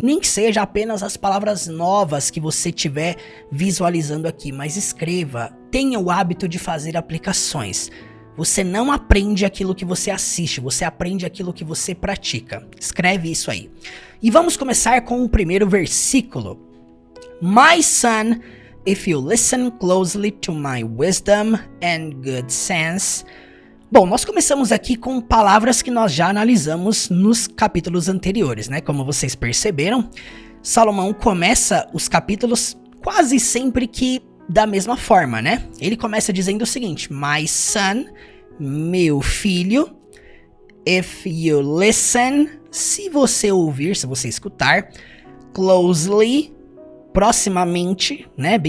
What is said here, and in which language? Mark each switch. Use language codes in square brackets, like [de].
[pt] Nem que seja apenas as palavras novas que você estiver visualizando aqui, mas escreva. Tenha o hábito de fazer aplicações. Você não aprende aquilo que você assiste, você aprende aquilo que você pratica. Escreve isso aí. E vamos começar com o primeiro versículo. [en] My son, if you listen closely to my wisdom and good sense. [pt] Bom, nós começamos aqui com palavras que nós já analisamos nos capítulos anteriores, né? Como vocês perceberam, Salomão começa os capítulos quase sempre que da mesma forma, né? Ele começa dizendo o seguinte: [en] My son, [pt] meu filho, [en] if you listen, [pt] se você ouvir, se você escutar, closely, proximamente, né?